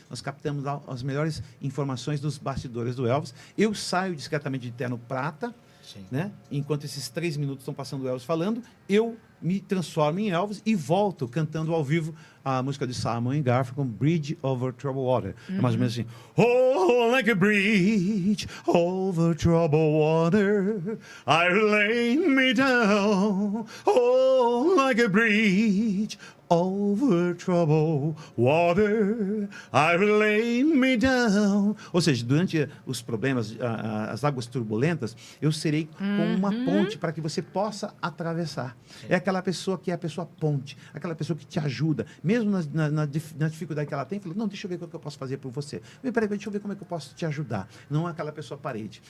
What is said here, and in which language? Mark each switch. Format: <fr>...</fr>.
<pt>Nós captamos as melhores informações dos bastidores do Elvis. Eu saio discretamente de terno prata, né? Enquanto esses 3 minutos estão passando o Elvis falando, eu me transformo em Elvis e volto cantando ao vivo a música de Simon & Garfunkel, Bridge Over Troubled Water. É mais ou menos assim.</pt> <en>Oh, like a bridge over troubled water, I lay me down. Oh, like a bridge over troubled water, I lay me down.</en> <pt>Ou seja, durante os problemas, as águas turbulentas, eu serei como uma ponte para que você possa atravessar. É aquela pessoa que é a pessoa ponte, aquela pessoa que te ajuda, mesmo na dificuldade que ela tem, fala, não, deixa eu ver o que eu posso fazer por você. Peraí, deixa eu ver como é que eu posso te ajudar. Não é aquela pessoa parede.</pt>